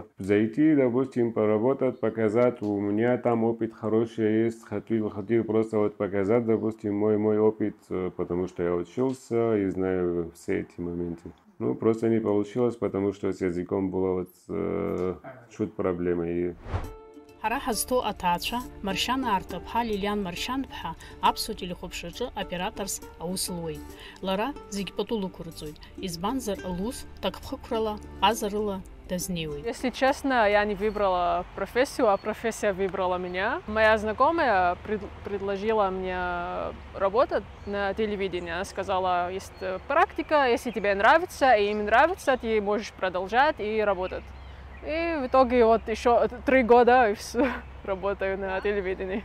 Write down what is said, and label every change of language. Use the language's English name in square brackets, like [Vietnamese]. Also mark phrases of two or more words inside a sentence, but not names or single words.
[Russian] Зайти, допустим, поработать, показать, у меня там опыт хороший есть, хотел просто вот показать, допустим, мой опыт, потому что я учился и знаю все эти моменты. Ну, просто не получилось, потому что с языком была вот чуть проблема. [Abkhazian] Ҳара ҳазҭоу аҭаацәа Маршьана Арҭаԥҳа Лилиан Маршьан-ԥҳа Аԥсуа телехәаԥшраҿы операторс аус луеит. Лара зегь пату лықәырҵоит, избанзар лус такԥхықәрала, ҟазарыла дазнеиуеит. [Russian] Если честно, я не выбрала профессию, а профессия выбрала меня. Моя знакомая предложила мне работать на телевидении. Она сказала, есть практика, если тебе нравится, и им нравится, ты можешь продолжать и работать. И в итоге вот еще 3 года и все, работаю на телевидении.